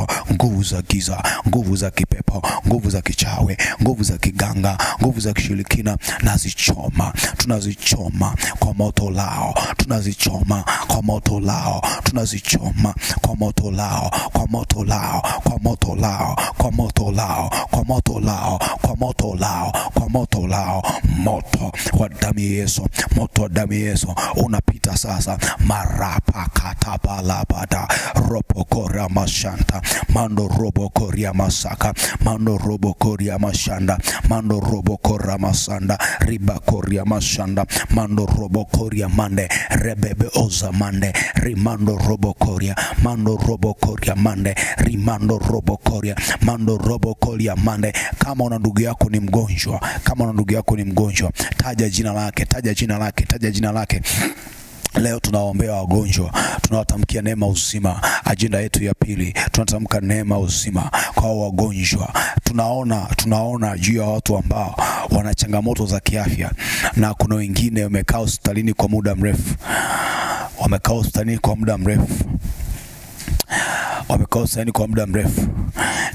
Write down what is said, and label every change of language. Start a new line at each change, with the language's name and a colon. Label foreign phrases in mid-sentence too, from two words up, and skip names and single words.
Swahili: Nguvu za giza, nguvu za kipepo, nguvu za kichawi, nguvu za kiganga, nguvu za kishirikina nazichoma, tunazichoma kwa moto lao, tunazichoma kwa moto lao, tunazichoma kwa moto lao, kwa moto lao, kwa moto lao, kwa moto lao, kwa moto lao, kwa moto lao, kwa moto lao. Moto wa damu ya Yesu, moto wa damu ya Yesu unapita sasa. Marapa katabalabada robo koria mashanta mando robo koria masaka mando robo koria mashanda mando robo koria masanda riba koria mashanda mando robo koria mande rebebe oza mande rimando robo koria mando robo koria mande rimando robo koria mando robo koria mande. Kama una ndugu yako ni mgonjwa, kama una ndugu yako ni mgonjwa, taja jina lake, taja jina lake, taja jina lake. Leo tunaombea wagonjwa, tunawatamkia neema uzima. Ajenda yetu ya pili, tunatamka neema uzima kwa wagonjwa. Tunaona juu ya watu ambao wana changamoto za kiafya, na kuna wengine wamekaa hospitalini kwa muda mrefu, wamekaa hospitalini kwa muda mrefu, wamekaa hospitalini kwa muda mrefu.